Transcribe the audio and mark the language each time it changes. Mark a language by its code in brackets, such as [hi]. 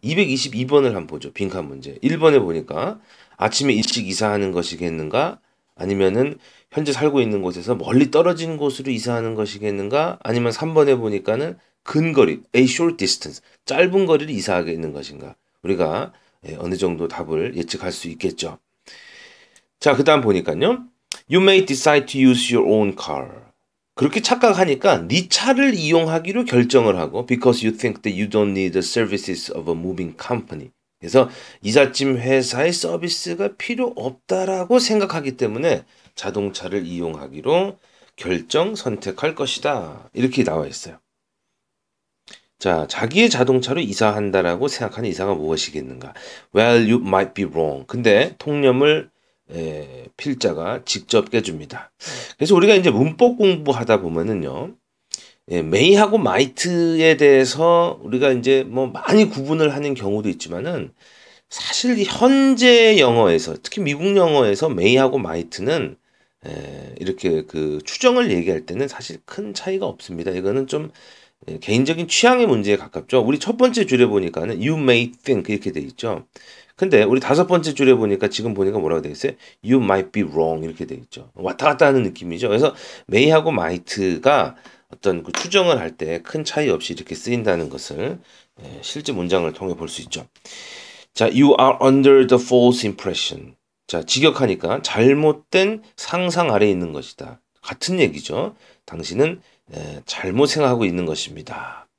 [ko] 222번을 한번 보죠. 빈칸 문제. 1번에 보니까 아침에 일찍 이사하는 것이겠는가? 아니면은 현재 살고 있는 곳에서 멀리 떨어진 곳으로 이사하는 것이겠는가? 아니면 3번에 보니까는 근거리, [en] a short distance, [ko] 짧은 거리를 이사하겠는 것인가? 우리가 어느 정도 답을 예측할 수 있겠죠. 자, 그 다음 보니까요. [en] You may decide to use your own car. [ko] 그렇게 착각하니까 네 차를 이용하기로 결정을 하고 [en] because you think that you don't need the services of a moving company. [ko] 그래서 이삿짐 회사의 서비스가 필요 없다라고 생각하기 때문에 자동차를 이용하기로 선택할 것이다. 이렇게 나와 있어요. 자, 자기의 자동차로 이사한다라고 생각하는 이사가 무엇이겠는가? [en] Well, you might be wrong. [ko] 근데 통념을 필자가 직접 깨줍니다. 그래서 우리가 이제 문법 공부하다 보면은요, may하고 might에 대해서 우리가 이제 뭐 많이 구분을 하는 경우도 있지만은 사실 현재 영어에서 특히 미국 영어에서 may하고 might는 이렇게 그 추정을 얘기할 때는 사실 큰 차이가 없습니다. 이거는 좀 개인적인 취향의 문제에 가깝죠. 우리 첫 번째 줄에 보니까는 [en] you may think [ko] 이렇게 돼 있죠. 근데 우리 다섯 번째 줄에 보니까 지금 보니까 뭐라고 돼 있어요? [en] You might be wrong [ko] 이렇게 돼 있죠. 왔다 갔다 하는 느낌이죠. 그래서 may하고 might가 어떤 그 추정을 할 때 큰 차이 없이 이렇게 쓰인다는 것을 실제 문장을 통해 볼 수 있죠. [en] 자, you are under the false impression. [ko] 자, 직역하니까 잘못된 상상 아래에 있는 것이다. 같은 얘기죠. 당신은 잘못 생각하고 있는 것입니다.